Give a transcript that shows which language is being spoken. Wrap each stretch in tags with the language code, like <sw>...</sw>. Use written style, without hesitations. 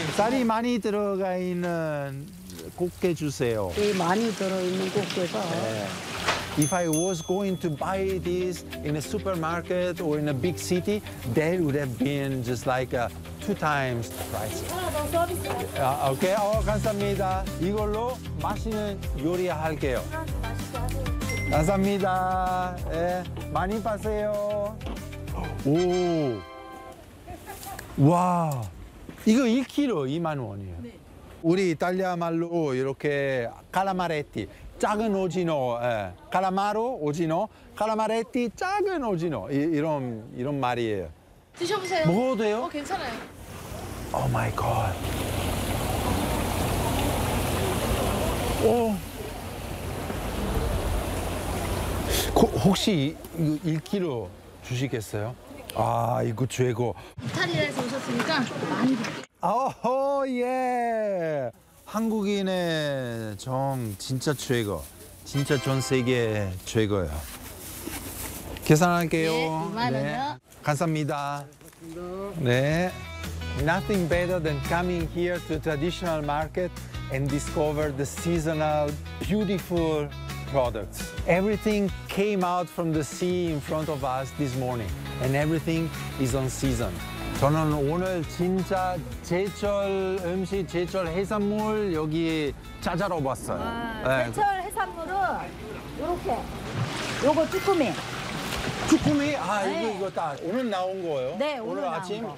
<ko>쌀이 많이 들어가 있는 국게 주세요. 이 많이 들어있는 국게가. 네.</ko> <en>If I was going to buy this in a supermarket or in a big city, that would have been just like two times the price.</en> <ko>Okay, oh, 감사합니다. 이걸로 맛있는 요리 할게요. 감사합니다. 예, 많이 파세요. 오, 와, 이거 1kg 2만 원이에요. 우리 이탈리아 말로 이렇게 칼라마레티. 작은 오징어, 예. 칼라마로 오징어, 칼라마레티 작은 오징어 이런 말이에요. 드셔보세요. 먹어도 돼요? 어, 괜찮아요.</ko> <en>Oh my god. 오.</en> <ko>혹시 이거 1kg 주시겠어요? 아, 이거 최고. 이탈리아에서 오셨으니까 많이 드릴게요. 오호 예. 한국인의 정 진짜 최고, 진짜 전 세계 최고예요. 계산할게요. 예, 네, 감사합니다.</ko> <en>네, nothing better than coming here to a traditional market and discover the seasonal beautiful products. Everything came out from the sea in front of us this morning, and everything is on season.</en> <ko>저는 오늘 진짜 제철 음식, 제철 해산물 여기 찾아러 왔어요. 제철 해산물은 이렇게, 요거 쭈꾸미. 쭈꾸미? 아, 네. 이거, 이거 딱. 오늘 나온 거예요? 네, 오늘 아침.</ko>